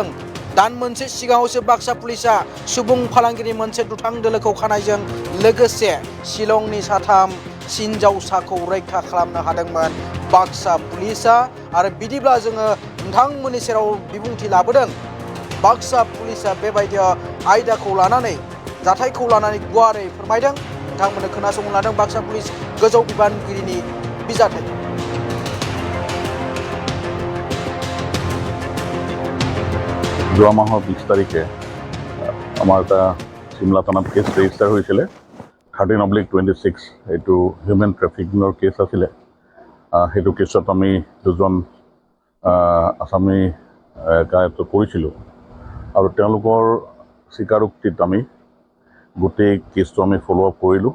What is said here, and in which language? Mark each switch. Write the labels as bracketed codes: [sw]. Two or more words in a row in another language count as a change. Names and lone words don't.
[brx] दान मोनसे सिगाङावसो बाक्सा पुलिसा सुबुं फालांगिनि मोनसे दुथां दोलोखौ खानायजों लोगोसे शिलंनि साथाम हिनजावसाखौ रैखा खालामनो हादोंमोन बाक्सा पुलिसा। आरो बिदिब्ला जोङो नोंथांमोननि सेराव बिबुंथि लाबोदों बाक्सा पुलिसा बेबायदि आयदाखौ लानानै जाथायखौ लानानै गुवारै फोरमायदों। नोंथांमोननो खोनासंनो लादों बाक्सा पुलिस गोजौ बिबानगिरिनि बिजाथि। [as] যোৱা মাহৰ 20 তাৰিখে আমাৰ এটা চিমলা থানাত কেছ ৰেজিষ্টাৰ হৈছিলে 13/26 এইটো হিউমেন ট্ৰেফিকিঙৰ কেছ আছিলে। সেইটো কেছত আমি দুজন আসামী কায়ত্ব কৰিছিলোঁ আৰু তেওঁলোকৰ স্বীকাৰোক্তিত আমি গোটেই কেছটো আমি ফ'ল' আপ কৰিলোঁ।